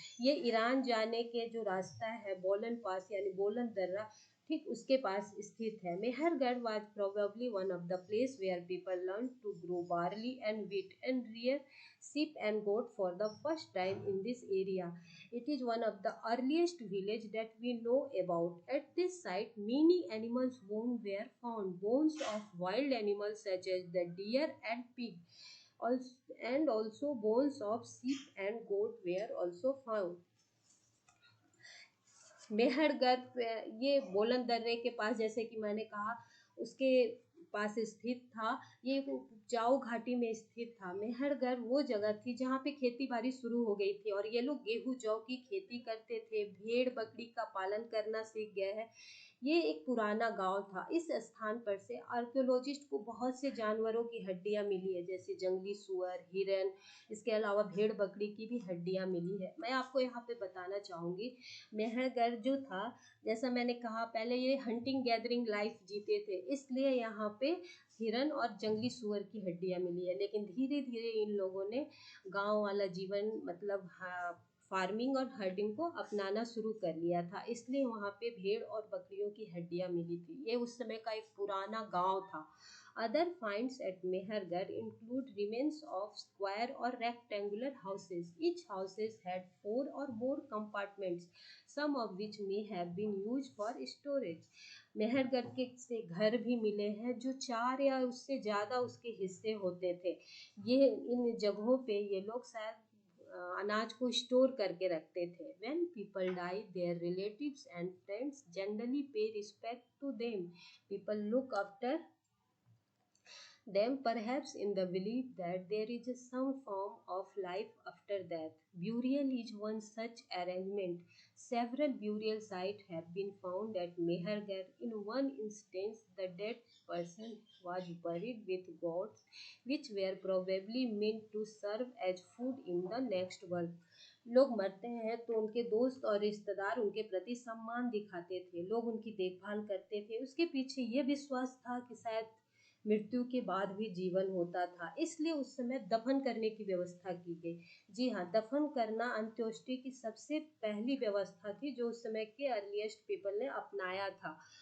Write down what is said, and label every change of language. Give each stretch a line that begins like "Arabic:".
Hindi: ये ईरान जाने के जो रास्ता है बोलन पास यानी बोलन दर्रा, ठीक उसके पास स्थित है।
English: Mehrgarh was probably one of the place where people learn to grow barley and wheat and rear sheep and goat for the first time in this area. It is one of the earliest village that we know about. At this site, many animals' bones were found. Bones of wild animals such as the deer and pig, and also bones of sheep and goat were also found.
Hindi: Mehrgarh ये बोलन दर्रे के पास, जैसे कि मैंने कहा, उसके पास स्थित था। ये एक उपजाऊ घाटी में स्थित था। मेहरगढ़ वो जगह थी जहाँ पे खेती बाड़ी शुरू हो गई थी और ये लोग गेहूं जौ की खेती करते थे, भेड़ बकरी का पालन करना सीख गए हैं। ये एक पुराना गांव था। इस स्थान पर से आर्कियोलॉजिस्ट को बहुत से जानवरों की हड्डियां मिली है, जैसे जंगली सुअर, हिरन, इसके अलावा भेड़ बकरी की भी हड्डियां मिली है। मैं आपको यहाँ पे बताना चाहूँगी, मेहरगढ़ जो था, जैसा मैंने कहा पहले, ये हंटिंग गैदरिंग लाइफ जीते थे, इसलिए यहाँ पे हिरन और जंगली सुअर की हड्डियां मिली है। लेकिन धीरे धीरे इन लोगों ने गांव वाला जीवन, मतलब फार्मिंग और हर्डिंग को अपनाना शुरू कर लिया था, इसलिए वहाँ पे भेड़ और बकरियों की हड्डियां मिली थी। ये उस समय का एक पुराना गांव था।
English: Other finds at Mehergarh include remains of square or rectangular houses. Each houses had 4 or more compartments, some of which may have been used for storage.
Hindi: Mehrgarh के से घर भी मिले हैं जो 4 या उससे ज़्यादा उसके हिस्से होते थे। ये इन जगहों पे ये लोग शायद अनाज को स्टोर करके रखते थे।
English: When people die, their relatives and friends generally pay respect to them. People look after them, perhaps in the belief that there is some form of life after death. Burial is one such arrangement. Several burial sites have been found at Mehergarh. In one instance, the dead person was buried with goats, which were probably meant to serve as food in the next world.
Hindi: लोग मरते हैं तो उनके दोस्त और रिश्तेदार उनके प्रति सम्मान दिखाते थे, लोग उनकी देखभाल करते थे। उसके पीछे ये विश्वास था कि शायद मृत्यु के बाद भी जीवन होता था, इसलिए उस समय दफन करने की व्यवस्था की गई। जी हाँ, दफन करना अंत्येष्टि की सबसे पहली व्यवस्था थी जो उस समय के
English: earliest people
Hindi: ने अपनाया था।